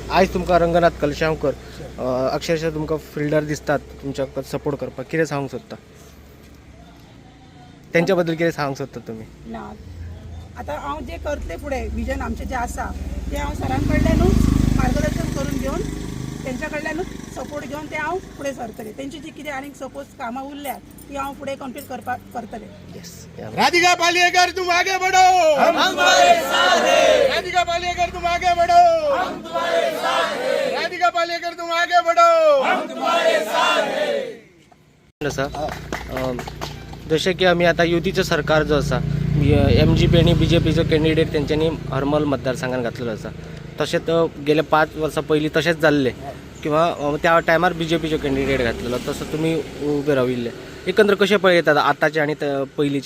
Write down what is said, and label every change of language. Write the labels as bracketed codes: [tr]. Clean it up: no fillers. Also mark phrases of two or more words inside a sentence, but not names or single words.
[kok] आयज तुमकां रंगनाथ कलशांवकर अक्षरशः तुमकां फिल्डर दिसतात तुमच्या सपोर्ट करपाक, कितें सांगूंक सोदता तेंच्या बद्दल? कितें सांगूंक सोदता तुमी? ना, आतां हांव जें करतलें फुडें विजन आमचें जें आसा तें हांव सरां कडल्यानूच मार्गदर्शन करून घेवन, तेंच्या कडल्यानूच सपोर्ट घेवन तें हांव फुडें सरतलें. तेंची जी कितें आनीक सपोज कामां उरल्यात ती हांव फुडें कंप्लीट करपाक करतलें. [hi] राधिका पालियेकर तुम आगे बढ़ो, हम तुम्हारे साथ हैं. राधिका पालियेकर तुम आगे बढ़ो, हम तुम्हारे साथ हैं. राधिका पालियेकर तुम आगे बढ़ो, हम तुम्हारे साथ हैं. [kok] जशें की आमी आतां युतीचो सरकार जो आसा, MGP आनी BJPचो कॅन्डिडेट तेंच्यांनी हरमल मतदारसंघात घातलेलो आसा. तशेंच गेल्या 5 वर्सां पयलीं तशेंच जाल्लें, किंवा त्या टायमार BJPचो कॅन्डिडेट घातलेलो, तसो तुमी उबे राविल्ले. एकंदर कशें पळयतात आतांचे आनी पयलींचे?